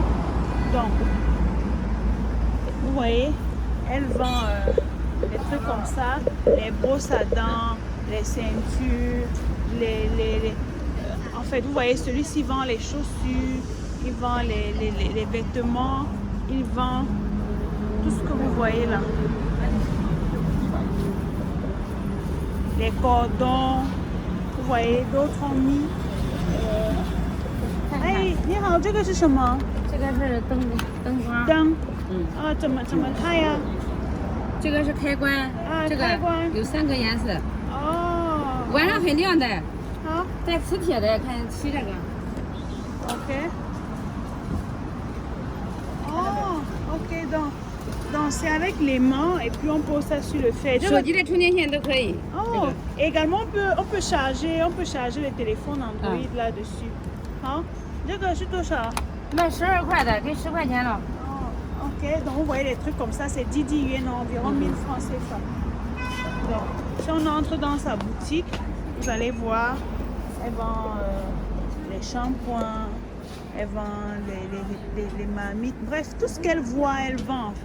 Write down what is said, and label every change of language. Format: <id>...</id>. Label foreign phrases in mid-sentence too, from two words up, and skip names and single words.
<fr>Donc, vous voyez, elle vend des trucs comme ça, les brosses à dents, les ceintures, en fait, vous voyez, celui-ci vend les chaussures, il vend les vêtements, il vend tout ce que vous voyez là. Les cordons, vous voyez, d'autres ont mis.</fr> <zh>Hey, 你好，这个是什么？这个是灯光。灯。啊，怎么开呀？这个是开关。啊，这个开关有3个颜色。哦。晚上很亮的。好。带磁铁的，看骑这个。 OK。</zh> <fr>哦 ，OK， donc c'est avec les mains et puis on pose ça sur le fait.</fr> <zh>手机的充电线都可以。</zh> <fr>Oh, également on peut charger le téléphone Android là-dessus.</fr> <zh>好，这个是多少？卖12块的，给10块钱了。</zh> <fr>Oh, ok, donc vous voyez les trucs comme ça, c'est 10 yuan, environ 1000 francs CFA. Donc, si on entre dans sa boutique, vous allez voir, elle vend les shampoings, elle vend les marmites, bref, tout ce qu'elle voit, elle vend en fait.</fr>